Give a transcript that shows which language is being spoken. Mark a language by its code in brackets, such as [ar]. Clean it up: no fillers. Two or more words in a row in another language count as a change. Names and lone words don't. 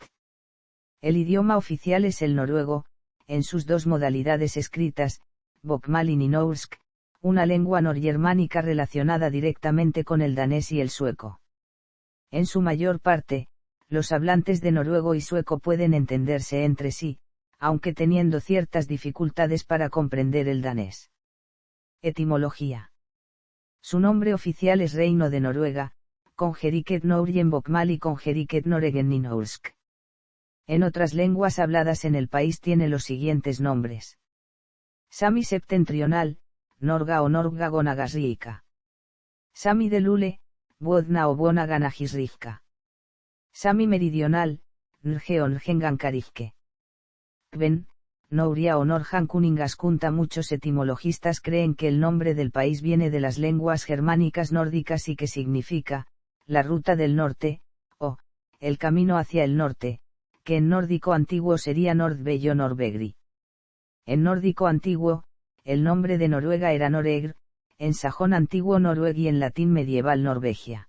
[es] El idioma oficial es el noruego, en sus dos modalidades escritas, bokmål y nynorsk, una lengua norgermánica relacionada directamente con el danés y el sueco. En su mayor parte, los hablantes de noruego y sueco pueden entenderse entre sí, aunque teniendo ciertas dificultades para comprender el danés. Etimología. Su nombre oficial es Reino de Noruega, Kongeriket Norge en bokmål y Kongeriket Norge en nynorsk. En otras lenguas habladas en el país tiene los siguientes nombres. Sami septentrional, Norga o Norga Gonagasriika. Sami de Lule, Buodna o Buona Ganagisrivka. Sami meridional, Nge o Ngengankarivke. Kven, Nouria o Norhankuningaskunta. Muchos etimologistas creen que el nombre del país viene de las lenguas germánicas nórdicas y que significa, la ruta del norte, o, el camino hacia el norte, que en nórdico antiguo sería Nordvello Norvegri. En nórdico antiguo, el nombre de Noruega era Noregr, en sajón antiguo Norueg y en latín medieval Norvegia.